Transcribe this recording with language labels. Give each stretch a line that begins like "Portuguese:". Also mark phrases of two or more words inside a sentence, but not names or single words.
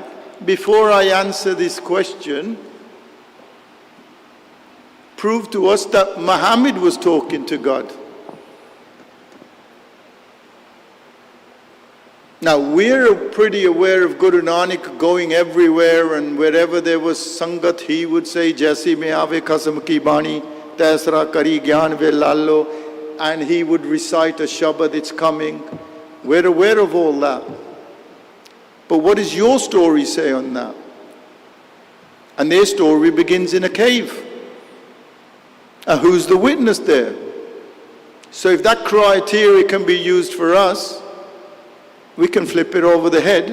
English: Before I answer this question, prove to us that Muhammad was talking to God. Now, we're pretty aware of Guru Nanak going everywhere, and wherever there was sangat, he would say,
Punjabi: ਜੈਸੀ ਮੈ ਆਵੈ ਖਸਮ ਕੀ ਬਾਣੀ ਤੈਸੜਾ ਕਰੀ ਗਿਆਨੁ ਵੇ ਲਾਲੋ,
English: and he would recite a shabad, it's coming. We're aware of all that. But what does your story say on that? And their story begins in a cave. And who's the witness there? So if that criteria can be used for us, we can flip it over the head.